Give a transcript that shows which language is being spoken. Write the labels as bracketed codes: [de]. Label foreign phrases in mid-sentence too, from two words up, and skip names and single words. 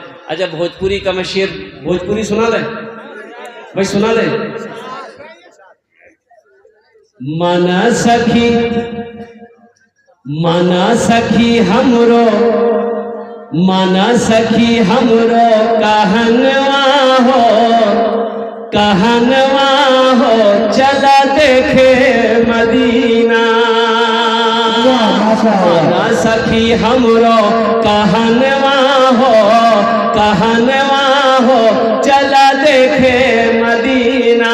[ur] اچھا بھوجپوری کا میں شعر بھوجپوری سنا دے بھائی، سنا دے۔ [bho] माना सखी हमरो कहनवा हो, कहनवा हो चला देखे मदीना। ना सखी हमरो कहनवा हो चला देखे मदीना।